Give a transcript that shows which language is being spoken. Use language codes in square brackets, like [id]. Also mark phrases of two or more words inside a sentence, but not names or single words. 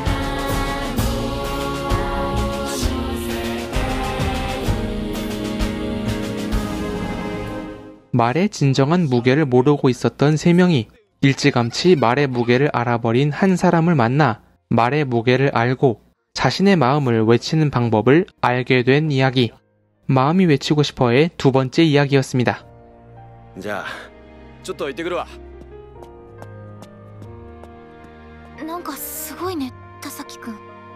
[ko] 말의 진정한 무게를 모르고 있었던 3명이 일찌감치 말의 무게를 알아버린 한 사람을 만나 말의 무게를 알고 자신의 마음을 외치는 방법을 알게 된 이야기. 마음이 외치고 싶어의 2번째 이야기였습니다. 자, [ja] ちょっと行ってくるわ。なんかすごいね、田崎くん。